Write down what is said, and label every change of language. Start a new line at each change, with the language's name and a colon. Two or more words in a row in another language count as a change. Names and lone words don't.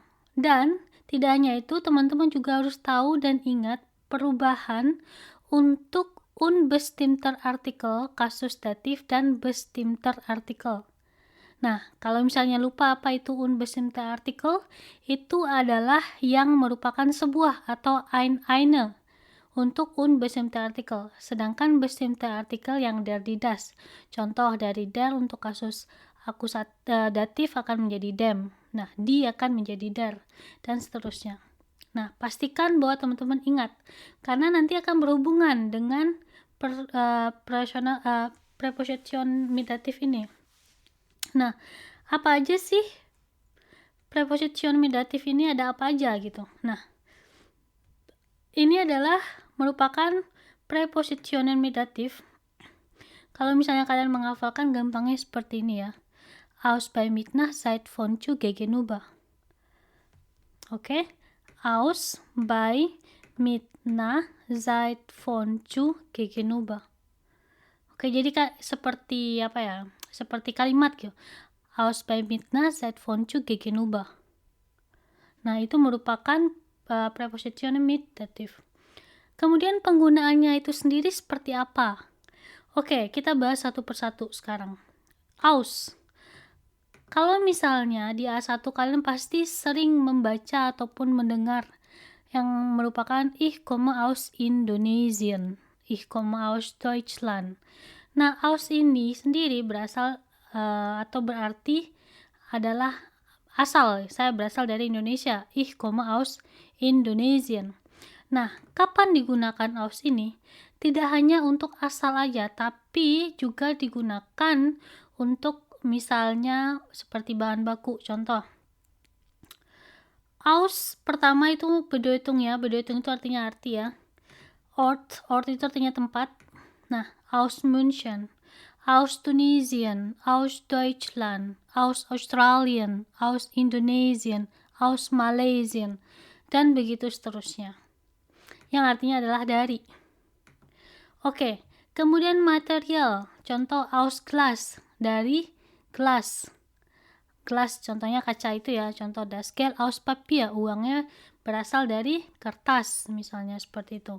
Indonesian: Dan tidak hanya itu, teman-teman juga harus tahu dan ingat perubahan untuk
German: unbestimmter Artikel,
Indonesian: kasus datif, dan
German: bestimmter Artikel.
Indonesian: Nah, kalau misalnya lupa apa itu
German: unbestimmter Artikel,
Indonesian: itu adalah yang merupakan sebuah atau eine untuk
German: unbestimmter Artikel.
Indonesian: Sedangkan bestimmter Artikel yang
German: der die das.
Indonesian: Contoh dari der untuk kasus datif akan menjadi dem. Nah, die akan menjadi der, dan seterusnya. Nah, pastikan bahwa teman-teman ingat, karena nanti akan berhubungan dengan
German: preposition mit datif
Indonesian: ini. Nah, apa aja sih
German: preposition mit datif
Indonesian: ini, ada apa aja gitu. Nah, ini adalah merupakan
German: prepositionen mit datif.
Indonesian: Kalau misalnya kalian menghafalkan, gampangnya seperti ini ya.
German: Aus bei mitnah seit von zu gegenüber.
Indonesian: Oke?
German: Aus bei mitnah seit von zu gegenüber.
Indonesian: Oke, jadi seperti apa ya? Seperti kalimat gitu.
German: Aus bei mitnah seit von zu gegenüber.
Indonesian: Nah, itu merupakan
German: prepositionen mit datif.
Indonesian: Kemudian penggunaannya itu sendiri seperti apa? Oke, kita bahas satu persatu sekarang. Aus. Kalau misalnya di A1 kalian pasti sering membaca ataupun mendengar yang merupakan
German: ich komme aus Indonesien, ich komme aus Deutschland.
Indonesian: Nah, aus ini sendiri berasal atau berarti adalah asal. Saya berasal dari Indonesia.
German: Ich komme aus Indonesien.
Indonesian: Nah, kapan digunakan aus ini? Tidak hanya untuk asal aja, tapi juga digunakan untuk misalnya seperti bahan baku. Contoh, Aus pertama itu Bedeutung ya. Bedeutung itu artinya arti ya. Ort itu artinya tempat. Nah,
German: aus München, aus Tunesien, aus Deutschland, aus Australien, aus Indonesien, aus Malaysian,
Indonesian: dan begitu seterusnya. Yang artinya adalah dari. Oke, kemudian material.
German: Contoh aus Glas,
Indonesian: dari gelas. Gelas contohnya kaca itu ya.
German: Contoh das Geld aus Papier,
Indonesian: uangnya berasal dari kertas misalnya seperti itu.